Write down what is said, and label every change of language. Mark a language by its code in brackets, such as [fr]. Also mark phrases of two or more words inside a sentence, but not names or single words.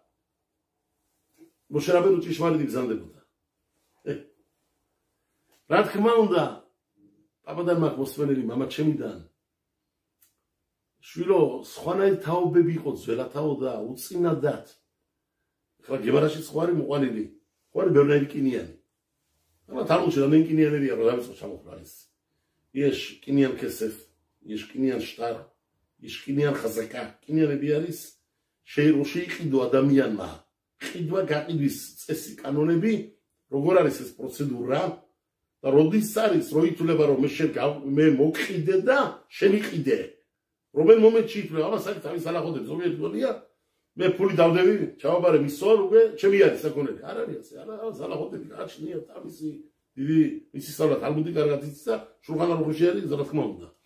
[ka] მოშე რაბინო ჭიშმარიტი ბრძანდებოდა რა თქმა უნდა პაპადან მაგ მოსვენელი მამა ჩემიდან შვილო სხვანაირ თაობები იყო ძველათაო და უწინადად ხლა გემარაში სხვარი მოყვანილი სხვარი ბევრნაირი კინიანი ამა თალმუდში რამდენი კინიანებია რომ დავიწყო ჩამოხლა ის [he] יש קניין כסף יש קניין שטר יש קניין חזקה [ka] קניינები არის შეიროში იყიდო ადამიანმა ყიდვა გაყიდვის წესი კანონები როგორ არის ეს პროცედურა და როდის არის რო ითვლება რომ მე მოგყიდე და შენ იყიდე რომელ მომენტში ითვლება ამას არის თავის ალახოდებს ზოგიერთი გონია მე ფული დავდები ჩავაბარე მისორ უკვე ჩემი არის საკონელი არ არის ასე არა ალახოდები გააჩნია თავისი დიდი მისი სწავლა თალმუდი კარგად იცის და შულხან არუხში არის რა თქმა უნდა